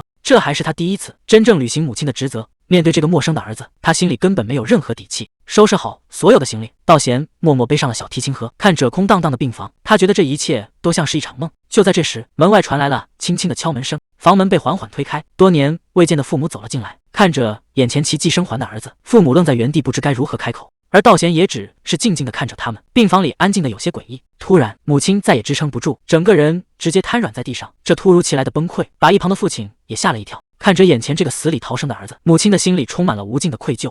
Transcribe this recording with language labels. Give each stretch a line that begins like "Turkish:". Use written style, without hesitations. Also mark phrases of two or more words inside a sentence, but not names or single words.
Chinese: 這還是她第一次真正履行母親的職責。面對這個陌生的兒子，她心裡根本沒有任何底氣。收拾好所有的行李，道賢默默背上了小提琴盒，看着空蕩蕩的病房，他覺得這一切都像是一場夢。就在這時，門外傳來了輕輕的敲門聲，房門被緩緩推開，多年未見的父母走了進來。看着眼前奇蹟生還的兒子，父母愣在原地，不知該如何開口。而道賢也只是靜靜地看着他們。病房裡安靜得有些詭異。突然，母親再也支撐不住，整個人直接癱軟在地上。這突如其來的崩溃把一旁的父親也嚇了一跳。看着眼前這個死裡逃生的兒子，母親的心裡充滿了無盡的愧疚。